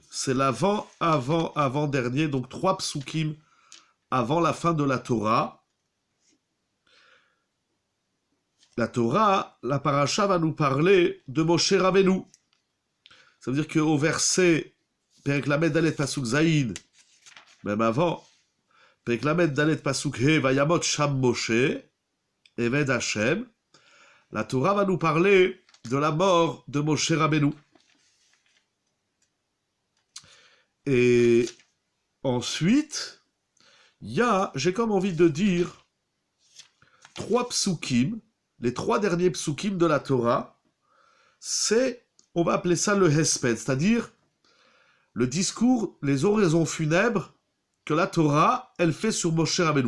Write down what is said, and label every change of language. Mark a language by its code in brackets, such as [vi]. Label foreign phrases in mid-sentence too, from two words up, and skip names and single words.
[fr] C'est l'avant-dernier, donc 3 psukim avant la fin de la Torah. La Torah, la Parasha va nous parler de Moshe Rabbeinu. Ça veut dire qu'au verset [he] פרק למד דלת פסוק זין, [fr] même avant, [he] פרק למד דלת פסוק הא, וימת שם משה, עבד השם, [fr] la Torah va nous parler de la mort de Moshe Rabbeinu. Et ensuite, j'ai comme envie de dire, 3 psukim, les 3 derniers psukim de la Torah, on va appeler ça le Hesped, c'est-à-dire le discours, les oraisons funèbres que la Torah, elle fait sur Moshe Rabbeinu.